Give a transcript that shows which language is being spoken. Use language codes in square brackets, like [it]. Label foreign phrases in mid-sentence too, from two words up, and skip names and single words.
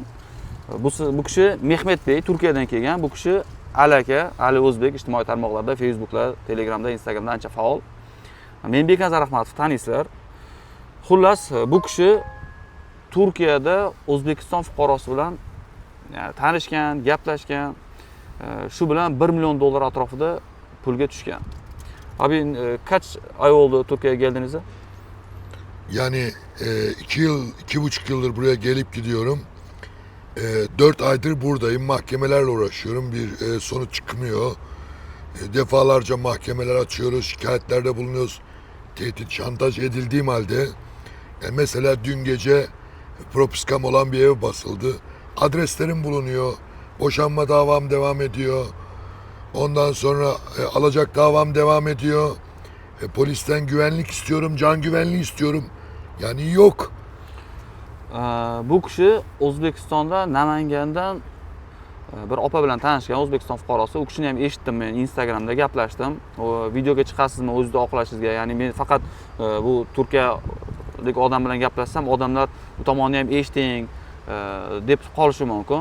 [uz] Bu kishi Mehmetbey, Turkiyadan kelgan. Bu kishi Ali O'zbek ijtimoiy tarmoqlarda, Facebookda, Telegramda, Instagramda ancha faol. Menbek Nazarahmatov tanıysizlar. Xullas, bu kishi Turkiyada O'zbekiston fuqarosi bilan tanishgan, gaplashgan. Shu bilan 1 million dollar atrofida pulga tushgan. [tr] Abi kaç ay oldu Türkiye'ye geldiğinizde? Yani 2,5 yıldır buraya gelip gidiyorum. 4 aydır buradayım. Mahkemelerle uğraşıyorum. Bir sonuç çıkmıyor. Defalarca mahkemeler açıyoruz. Şikayetlerde bulunuyoruz. Tehdit, şantaj edildiğim halde. Mesela dün gece propiskam olan bir ev basıldı. Adreslerim bulunuyor. Boşanma davam devam ediyor. Ondan sonra alacak davam devam ediyor. Polisten güvenlik istiyorum, can güvenliği istiyorum. Yani yok. [uz] Bu kishi O'zbekistonda Namangandan bir opa bilan tanishgan, O'zbekiston fuqarosi. U kishini ham eshitdim men, Instagramda gaplashdim. O videoga chiqasizmi o'zida oqlashingizga? Ya'ni men faqat bu Turkiyadagi odam bilan gaplashsam, odamlar bu tomonni ham eshiting deb qolishi mumkin.